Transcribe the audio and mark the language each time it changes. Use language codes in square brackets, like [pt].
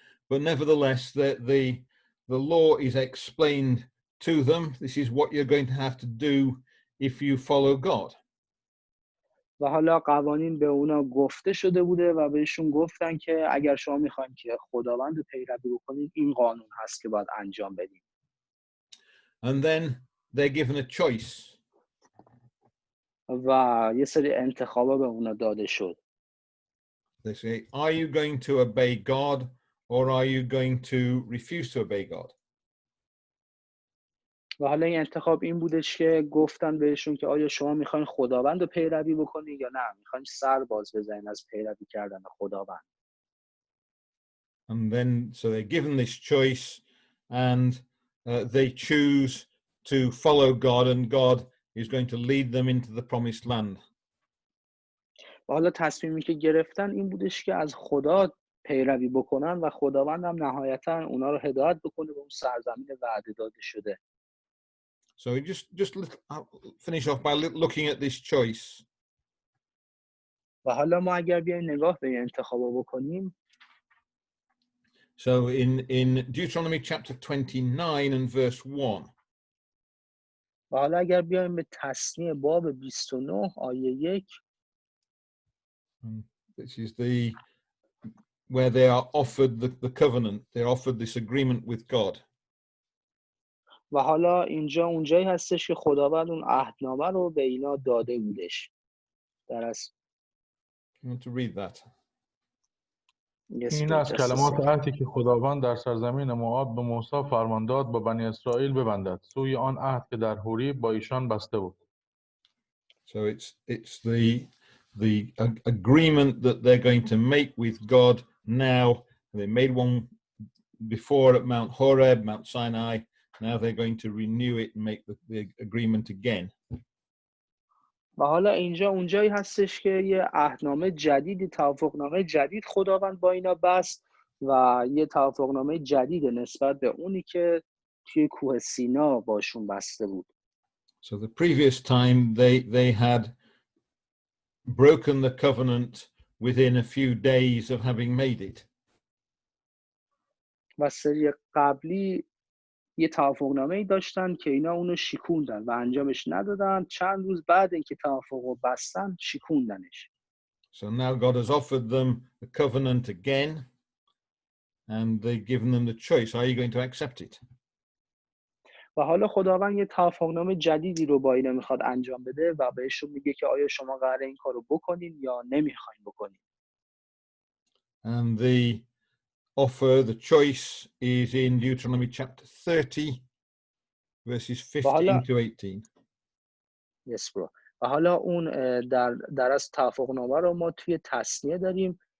[en] But nevertheless, the law is explained to them. This is what you're going to have to do if you follow God. [fa] و حالا قوانین به اونا گفته شده بوده و بهشون گفتن که اگر شما میخواین که خداوند رو پیروی بکنید این قانون هست که باید انجام بدید. [en] And then they're given a choice. [fa] و یه سری انتخابا به اونا داده شد. [en] They say, are you going to obey God or are you going to refuse to obey God? [fa] و حالا این انتخاب این بودش که گفتن بهشون که آیا شما میخواین خداوند رو پیروی بکنید یا نه میخواین سر باز بزنین از پیروی کردن خداوند. [en] And then, so they're given this choice, and they choose to follow God, and God is going to lead them into the promised land. [fa] و حالا تصمیمی که گرفتن این بودش که از خدا پیروی بکنن و خداوند هم نهایتا اونا رو هدایت بکنه به اون سرزمین وعده داده شده. [en] So we just finish off by looking at this choice. [fa] و حالا ما اگر بیایم نگاه به این انتخابا بکنیم، [en] So in Deuteronomy chapter 29 and verse 1, [fa] و حالا اگر بیایم به تثنیه باب 29 آیه 1، [en] this is where they are offered the covenant, they're offered this agreement with God. [fa] و حالا اینجا اونجایی هستش که خداوند اون عهدنامه رو به اینا داده بودش. [en] You want to read that? [fa] این از کلمات عهدی که خداوند در سرزمین موآب به موسی فرمان داد با بنی اسرائیل ببندد سوی آن عهد که در حوریب با ایشان بسته بود. [en] So it's the agreement that they're going to make with God now. They made one before at Mount Horeb, Mount Sinai. Now they're going to renew it and make the agreement again. [fa] و حالا اینجا اونجایی هستش که یه عهدنامه جدیدی، توافقنامه جدید خداوند با اینا بست و یه توافقنامه جدید نسبت به اونی که توی کوه سینا باشون بسته بود. [en] So the previous time they had broken the covenant within a few days of having made it. [fa] و سری قبلی یه توافقنامه‌ای داشتن که اینا اونو شکوندن و انجامش ندادن. چند روز بعد اینکه توافقو بستن شکوندنش. [en] So now God has offered them the covenant again, and they've given them the choice. Are you going to accept it? [fa] و حالا خداوند یه توافقنامه جدیدی رو با اینا میخواد انجام بده و بهشون میگه که آیا شما قراره این کارو بکنین یا نمیخواین بکنین. [en] And the offer, the choice, is in Deuteronomy chapter 30, verses 15 to 18. Yes, bro. [fa] و حالا اون در از توافقنامه رو ما توی تثنیه داریم.